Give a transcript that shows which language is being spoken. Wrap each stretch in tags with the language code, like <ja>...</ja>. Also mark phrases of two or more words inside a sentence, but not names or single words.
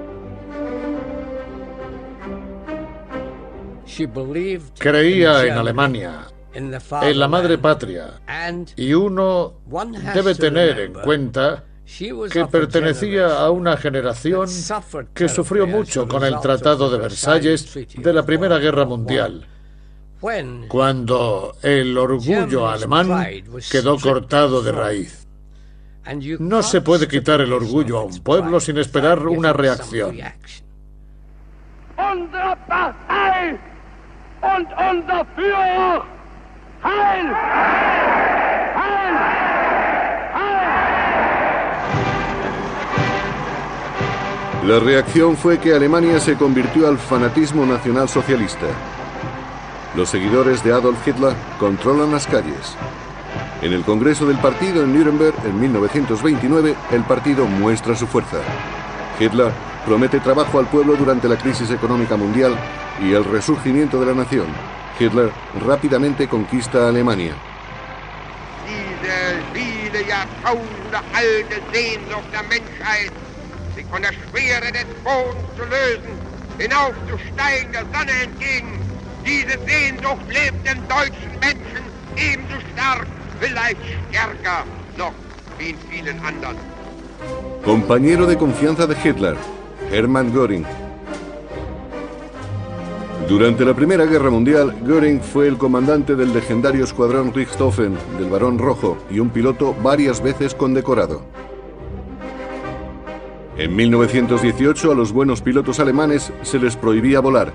<es>Creía en Alemania, en la madre patria, y uno debe tener en cuenta que pertenecía a una generación que sufrió mucho con el Tratado de Versalles de la Primera Guerra Mundial, cuando el orgullo alemán quedó cortado de raíz. No se puede quitar el orgullo a un pueblo sin esperar una reacción.</es> <de>Unsere Partei und unser Führer! Heil! Heil!</de> <es>La reacción fue que Alemania se convirtió al fanatismo nacionalsocialista. Los seguidores de Adolf Hitler controlan las calles. En el Congreso del partido en Nuremberg, en 1929, el partido muestra su fuerza. Hitler promete trabajo al pueblo durante la crisis económica mundial y el resurgimiento de la nación. Hitler rápidamente conquista a Alemania.</es> <de>Diese viele Jahrtausende alte Sehnsucht der Menschheit, sich von der Schwere des Bodens zu lösen, hinaufzusteigen der Sonne entgegen. Diese Sehnsucht lebt im deutschen Menschen ebenso stark, vielleicht stärker noch wie in vielen anderen.</de> <es>Compañero de confianza de Hitler, Hermann Göring. Durante la Primera Guerra Mundial, Göring fue el comandante del legendario escuadrón Richthofen del Barón Rojo y un piloto varias veces condecorado. En 1918 a los buenos pilotos alemanes se les prohibía volar.</es>